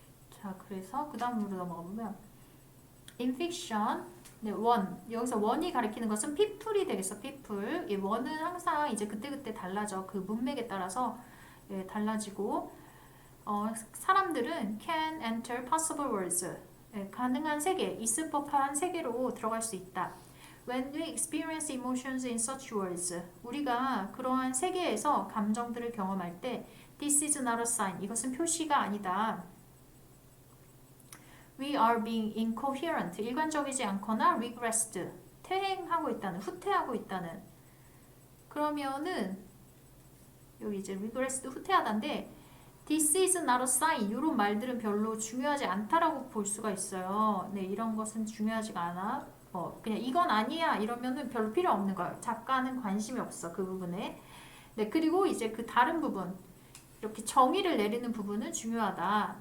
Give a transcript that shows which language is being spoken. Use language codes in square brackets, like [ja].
[ko] 자, 그래서 그 다음으로 넘어가 보면 [en] in fiction, [ko] 네, 여기서 원이 가리키는 것은 people이 되겠어. [en] people. [ko] 이 원은 항상 이제 그때그때 달라져. 그 문맥에 따라서 예, 달라지고 사람들은 [en] can enter possible worlds. [ko] 예, 가능한 세계, 있을 법한 세계로 들어갈 수 있다. [en] When we experience emotions in such worlds, [ko] 우리가 그러한 세계에서 감정들을 경험할 때 [en] this is not a sign. [ko] 이것은 표시가 아니다. [en] We are being incoherent. [ko] 일관적이지 않거나 regressed. 퇴행하고 있다는, 후퇴하고 있다는. 그러면은 여기 이제 regressed 후퇴하다인데 [en] this is not a sign. [ko] 이런 말들은 별로 중요하지 않다라고 볼 수가 있어요. 네, 이런 것은 중요하지가 않아. 그냥 이건 아니야 이러면은 별로 필요 없는 거예요. 작가는 관심이 없어 그 부분에. 네, 그리고 이제 그 다른 부분 이렇게 정의를 내리는 부분은 중요하다.